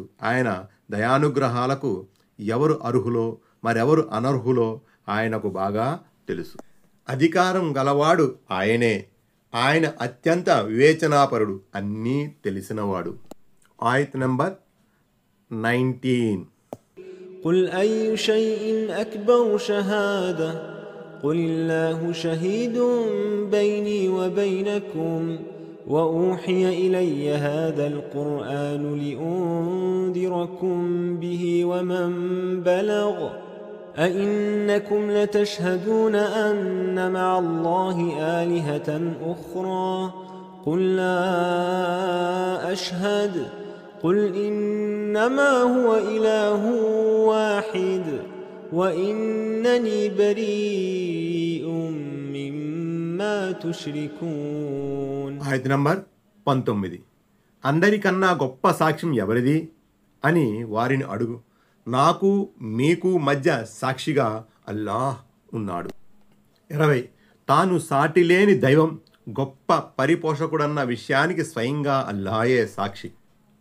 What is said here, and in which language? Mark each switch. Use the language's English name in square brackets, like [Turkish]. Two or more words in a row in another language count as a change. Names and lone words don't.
[Telugu] ఆయన దయానుగ్రహాలకు ఎవరు అర్హులో మరెవరు అనర్హులో ఆయనకు బాగా తెలుసు. అధికారం గలవాడు ఆయనే. ఆయన అత్యంత వివేచనాపరుడు, అన్నీ తెలిసినవాడు. ఆయత్ నంబర్ 19. [Arabic] قل أي شيء أكبر شهادة قل الله شهيد بيني وبينكم وأوحي إلي هذا القرآن لأنذركم به ومن بلغ أئنكم لتشهدون أن مع الله آلهة أخرى قل لا أشهد قل إنما هو إله واحد وإنني بريء مما تشركون. [Telugu] ఆయత్ నంబర్ 19. అందరికన్నా గొప్ప సాక్ష్యం ఎవరిది అని వారిని అడుగు. నాకు మీకు మధ్య సాక్షిగా అల్లాహ్ ఉన్నాడు. 20. తాను సాటిలేని దైవం, గొప్ప పరిపోషకుడన్న విషయానికి స్వయంగా అల్లాహే సాక్షి.